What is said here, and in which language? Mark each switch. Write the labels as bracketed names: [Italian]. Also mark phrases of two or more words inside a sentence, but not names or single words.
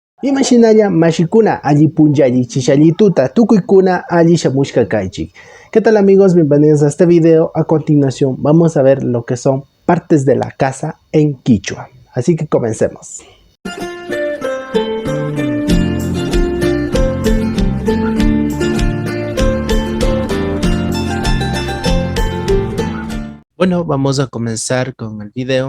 [Quechua] Imaginaria mashikuna alli punllalli chishallituta tukuykuna alli shamushka kaichik. [Spanish] ¿Qué tal amigos? Bienvenidos a este video. A continuación vamos a ver lo que son partes de la casa en Quichua. Así que comencemos. Bueno, vamos a comenzar con el video.